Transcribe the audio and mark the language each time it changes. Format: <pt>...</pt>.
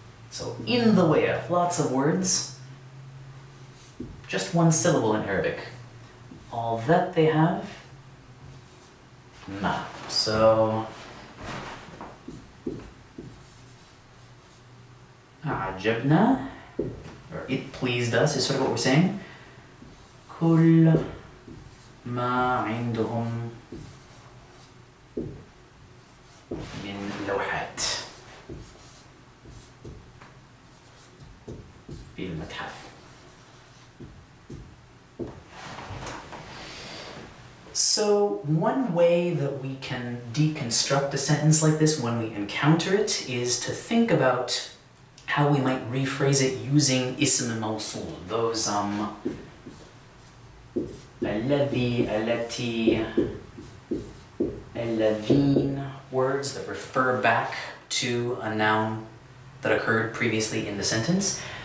<en>So, in the way of, lots of words, just one syllable in Arabic. All that they have, ma. So, أعجبنا, or it pleased us, is sort of what we're saying.</en> <ar>كل ما عندهم من لوحات في المتحف.</ar> <en>So one way that we can deconstruct a sentence like this when we encounter it is to think about how we might rephrase it using ism mawsul, those الذي, التي, الذين words that refer back to a noun that occurred previously in the sentence.</en>